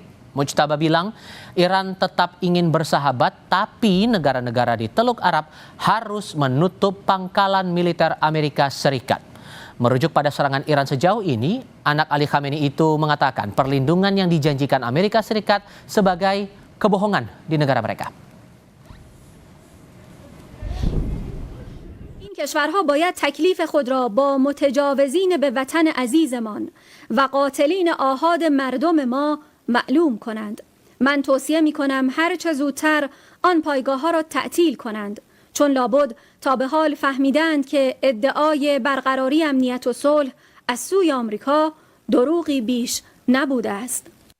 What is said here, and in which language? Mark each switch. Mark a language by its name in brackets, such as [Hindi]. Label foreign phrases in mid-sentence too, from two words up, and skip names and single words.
[Indonesian] Mujtaba bilang Iran tetap ingin bersahabat, tapi negara-negara di Teluk Arab harus menutup pangkalan militer Amerika Serikat. Merujuk pada serangan Iran sejauh ini, anak Ali Khamenei itu mengatakan perlindungan yang dijanjikan Amerika Serikat sebagai kebohongan di negara mereka. [Persian] این کشورها باید تکلیف خود را با متجاوزین به وطن عزیزمان و قاتلین آحاد مردم ما معلوم کنند. من توصیه می کنم هر چه زودتر آن پایگاه ها را تعطیل کنند، چون لابد تا به حال فهمیدند که ادعای برقراری امنیت و صلح از سوی آمریکا دروغی بیش نبوده است.